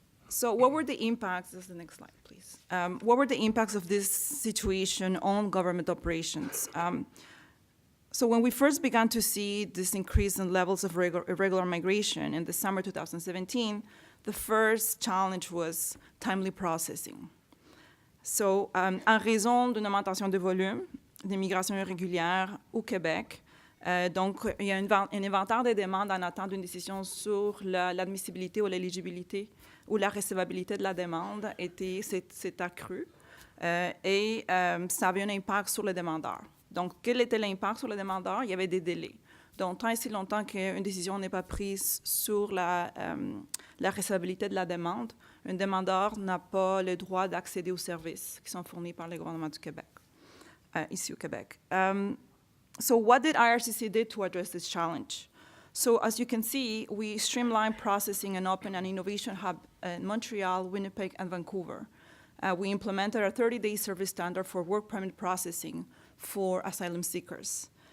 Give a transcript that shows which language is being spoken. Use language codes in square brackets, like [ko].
[en] So what were the impacts? This is the next slide, please. What were the impacts of this situation on government operations? So when we first began to see this increase in levels of irregular migration in the summer 2017, the first challenge was timely processing. [fr] So, en raison d'une augmentation de volume d'immigration irrégulière au Québec, donc il y a un inventaire des demandes en attente d'une décision sur l'admissibilité ou l'éligibilité ou la recevabilité de la demande s'est accru. et ça avait un impact sur les demandeurs. Donc, quel était l'impact sur les demandeurs? Il y avait des délais. Donc, tant et si longtemps qu'une décision n'est pas prise sur la recevabilité de la demande, un demandeur n'a pas le droit d'accéder aux services qui sont fournis par le gouvernement du Québec, ici au Québec. [en] So what did IRCC do to address this challenge? So as you can see, we streamlined processing and opened an innovation hub in Montreal, Winnipeg, and Vancouver. We implemented a 30-day service standard for work permit processing for asylum seekers.